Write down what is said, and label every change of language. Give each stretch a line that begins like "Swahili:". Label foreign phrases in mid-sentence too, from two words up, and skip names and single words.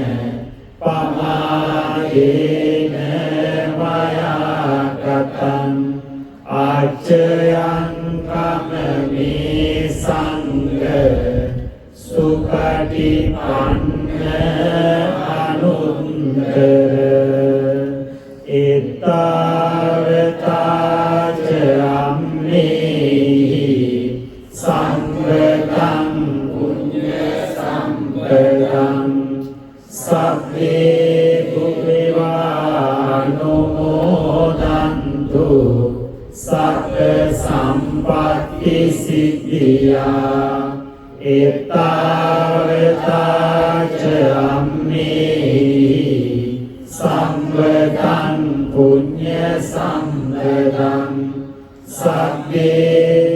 Pali: පමාදේන මයා කතං ආච්චයං කමනේ සංඝ සුපටිපන්න අනුත්තර ඒතාවතාච අම්මේහි සංඝතං පුඤ්ඤ සම්පදං සබ්බේ පුරිවානුමෝදන්තු සබ්බ සම්පත්ති සිද්ධියා ඒතාවතාච අම්මේහි සංඝතං පුඤ්ඤ සම්පදං සබ්බේ